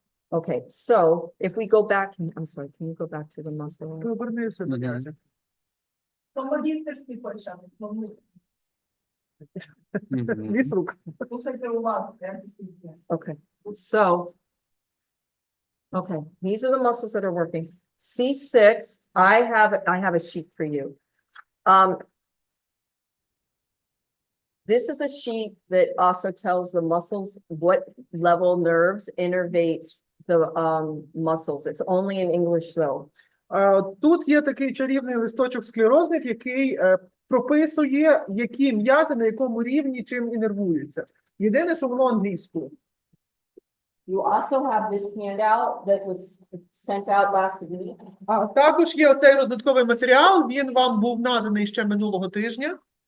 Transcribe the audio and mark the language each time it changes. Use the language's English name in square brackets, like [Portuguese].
[English] Okay, so if we go back, I'm sorry, can you go back to the muscle? [Ukrainian] Повернися до м'язів. То магістерський почав. Ліс рук. Слухайте уважно, я дійсно. [English] Okay, so, okay, these are the muscles that are working. C6, I have a sheet for you. This is a sheet that also tells the muscles what level nerves innervates the muscles. It's only in English though. [Ukrainian] Тут є такий чарівний листочок склерозник, який прописує, які м'язи на якому рівні чим інервуються. Єдине, що воно англійською. [English] You also have this handout that was sent out last week. [Ukrainian] А також є оцей роздатковий матеріал, він вам був наданий ще минулого тижня.